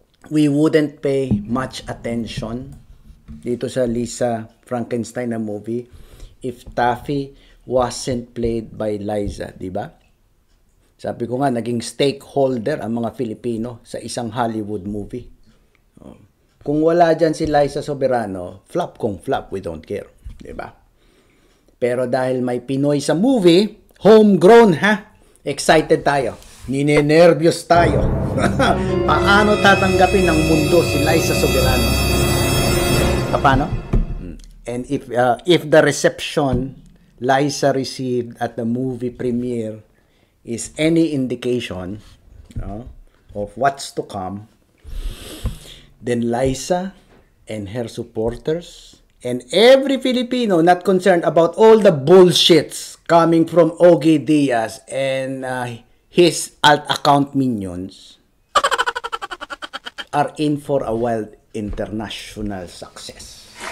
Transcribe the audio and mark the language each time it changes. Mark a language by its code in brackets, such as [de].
[en] We wouldn't pay much attention [tl] dito sa [en] Lisa Frankenstein na movie if Taffy wasn't played by Liza, di ba? [tl] Sabi ko nga, naging stakeholder ang mga Filipino sa isang Hollywood movie. Kung wala dyan si Liza Soberano, flop kung flop, [en] we don't care, [tl] di ba? Pero dahil may Pinoy sa movie, homegrown excited tayo. Ninenervyos tayo. Paano tatanggapin ng mundo si Liza Soberano? Paano? [en] And if the reception Liza received at the movie premiere is any indication of what's to come, then Liza and her supporters and every Filipino not concerned about all the bullshits coming from Ogie Diaz and his alt account minions are in for a wild international success.